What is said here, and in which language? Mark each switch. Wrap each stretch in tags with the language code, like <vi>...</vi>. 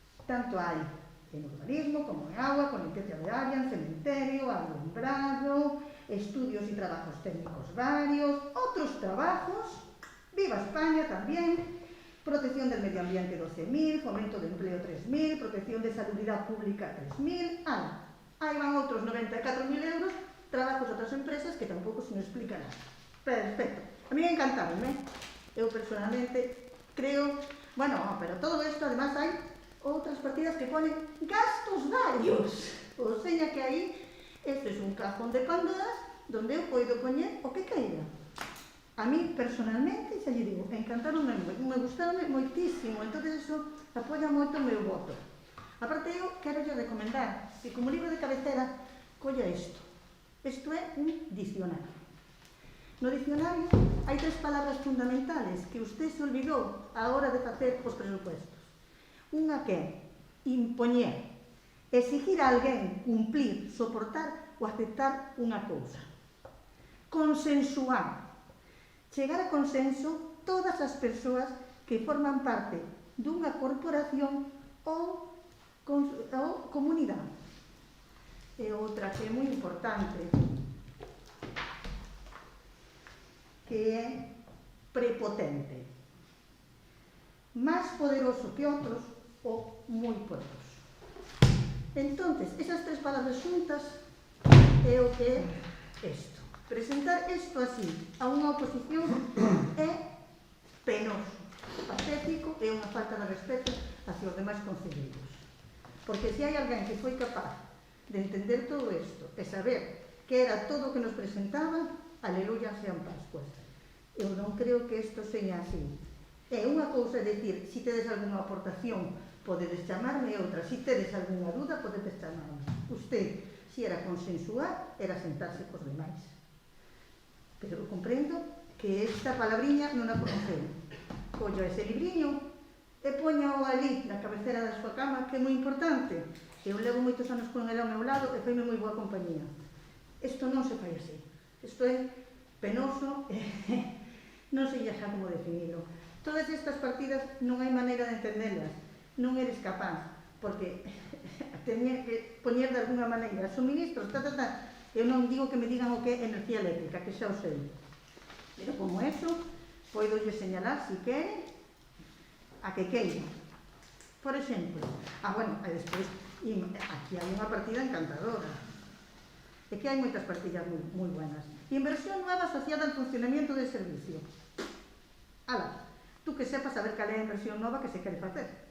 <es>Tanto hai en urbanismo, como en agua, con limpieza de área, en cementerio, alumbrado, estudios y trabajos técnicos varios, otros trabajos, Viva España también, protección del medio ambiente 12.000, fomento de empleo 3.000, protección de salubridad pública 3.000, ahí van</es> <gl>outros 94.000 euros,</gl> <es>trabajos de outras empresas</es> <gl>que tampouco se nos explica nada.</gl> <es>Perfecto. A mí me encantaron,</es> <gl>Eu personalmente creo, bueno, pero todo isto, además, hai outras partidas que ponen gastos varios. O sea que aí, este é un cajón de Pandoras donde eu poido poñer o que queira. A mí, personalmente, xa lle digo, encantaron, me gustaron moitísimo, entón eso apoia moito o meu voto. Aparte, eu quero recomendar que como libro de cabecera colla isto. Isto é un dicionario. No dicionario hai 3 palabras fundamentales que usted se olvidou a hora de facer os presupuestos. Unha que é impoñer, exigir a alguén cumplir, soportar ou aceptar unha cousa. Consensuar, chegar a consenso todas as persoas que forman parte dunha corporación ou comunidade. E outra que é moi importante, que é prepotente. Más poderoso que outros ou moi pocos. Entonces, esas tres palabras xuntas é o que é isto. Presentar isto así a unha oposición é penoso, patético e unha falta de respeto hacia os demais concelleiros. Porque se hai alguén que foi capaz de entender todo isto e saber que era todo o que nos presentaba, aleluya, sean Pascuas. Eu non creo que isto seña así. É unha cousa decir, se tedes algunha aportación, podedes chamarme, e outra, se tedes algunha duda, podedes chamarme. Usted, se era consensuar, era sentarse cos demais. Pero eu comprendo que esta palabriña non a conoceu. Collo ese libriño e poñao ali na cabecera da súa cama, que é moi importante. Eu levo moitos anos con ele ao meu lado e foime moi boa compañía. Isto non se fai así. Isto é penoso e non sei xa como definirlo. Todas estas partidas non hai maneira de entenderlas. Non eres capaz, porque tenía que poñer de alguna maneira suministros, Eu non digo que me digan o que é enerxía eléctrica, que xa o sei. Pero como eso, podo lle señalar, se quere, a que queira. Por exemplo, bueno, e despois, aquí hai unha partida encantadora. É que hai moitas partidas moi buenas.</gl> <es>Inversión nueva asociada al funcionamiento del servicio.</es> <gl>Ala, tú que sepas saber cal é a inversión nova que se quere facer.</gl>